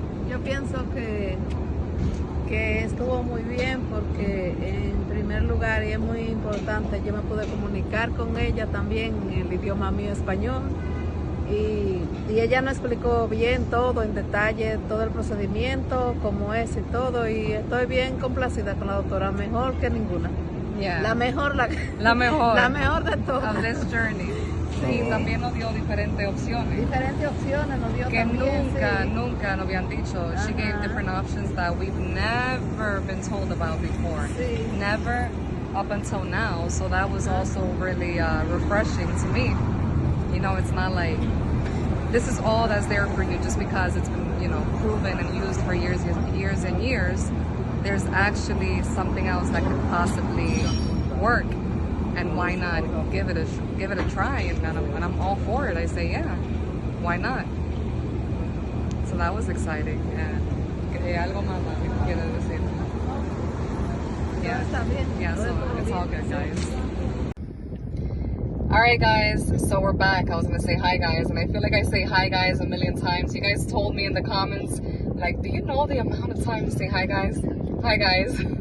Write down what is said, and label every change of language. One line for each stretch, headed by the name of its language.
Spanish: Yo pienso que estuvo muy bien porque en primer lugar, y es muy importante, yo me pude comunicar con ella también en el idioma mío español, y ella nos explicó bien todo en detalle, todo el procedimiento, cómo es y todo, y estoy bien complacida con la doctora, mejor que ninguna.
English: Yeah.
Spanish: La mejor la mejor de todas.
English: of this journey.
Spanish: Sí, también nos dio diferentes opciones. Diferentes opciones nos dio Que también, nunca nos habían dicho.
English: She gave different options that we've never been told about before.
Spanish: Sí.
English: Never up until now. So that was also really refreshing to me. You know, it's not like this is all that's there for you just because it's been, you know, proven and used for years and years. There's actually something else that could possibly work. And why not give it a try? And I'm all for it. I say, yeah, why not? So that was exciting.
Spanish: And algo más que quiero decir.
English: Yeah, so it's all good, guys. All right, guys. So we're back. I was gonna say hi, guys, and I feel like I say hi, guys, a million times. You guys told me in the comments, like, do you know the amount of times to say hi, guys? Hi, guys.